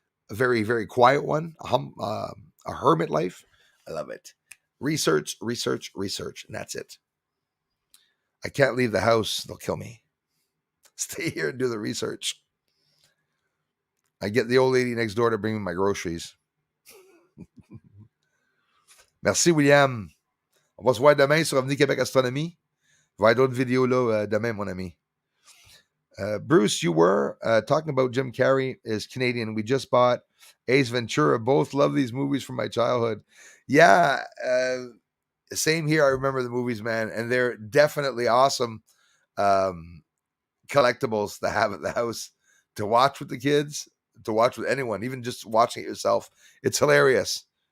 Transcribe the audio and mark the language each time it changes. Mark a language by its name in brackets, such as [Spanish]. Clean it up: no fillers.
[English] A very, very quiet one, a hermit life. I love it. Research, and that's it. I can't leave the house. They'll kill me. Stay here and do the research. I get the old lady next door to bring me my groceries. [French] Merci, William. On va se voir demain sur Avenue Québec Astronomie. Il va y avoir d'autres vidéos là demain, mon ami. [English] Bruce, you were talking about Jim Carrey is Canadian. We just bought Ace Ventura. Both love these movies from my childhood. Yeah, same here. I remember the movies, man, and they're definitely awesome collectibles to have at the house to watch with the kids, to watch with anyone, even just watching it yourself. It's hilarious.